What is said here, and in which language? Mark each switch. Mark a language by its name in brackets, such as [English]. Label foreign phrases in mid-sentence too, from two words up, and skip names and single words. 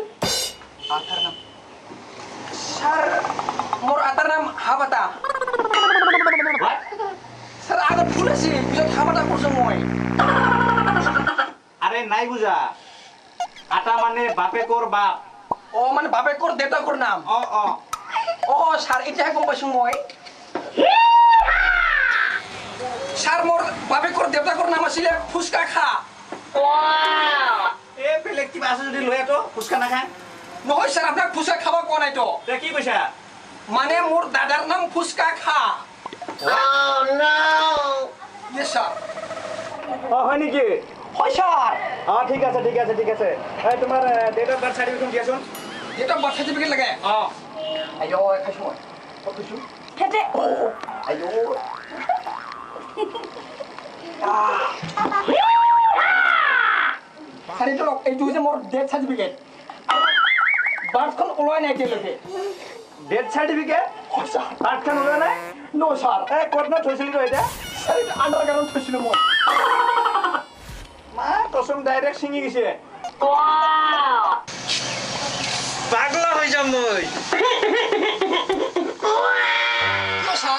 [Assamese] আতার নাম স্যার মোর আতার নাম হাবাতা। স্যার আগে ভুল আছে বিয়ত হাবাতা করছো মই। আরে নাই বুঝা, আটা মানে বাপে কোর বাপ। ও মানে বাপে কোর দেউতা কোর নাম। ও ও ও স্যার এটা গম পাইছো মই। স্যার মোর বাপে কোর দেউতা কোর নাম আছিল ফুসকা খা। এ বেলেগ কিবা আছে যদি লৈ আটো, ফুচকা নাখায়। নহয় স্যার আপনার ফুসকা খাওয়া কোয়া নাই তো। তে কি কৈছা? মানে মোর দাদার নাম ফুসকা খা। [English] yes sir. [Assamese] হয় নেকি? হয় স্যার। ঠিক আছে ঠিক আছে ঠিক আছে। এই তোমার [English] date of birth certificate [Assamese] দিয়াছোন। এটা [English] birth certificate [Assamese] লাগে। আইও খাইছো মই। কতছু? খেতে আইও স্যার এইটো যে মোর [English] death certificate [Assamese] বার্থখন ওলাই নাই এতিয়ালৈকে। [English] date certificate? [Assamese] বার্থ খান ওলোৱা নাই? [English] no sir. [Assamese] এই ক'ত থৈছিলি তই এতিয়া? স্যার এটা আন্ডারগ্রাউন্ড থৈছিলো মই। মা কচম ডাইরেক্ট ছিঙি গেছে। পাগলা হৈ যাম মই। কিয় স্যার?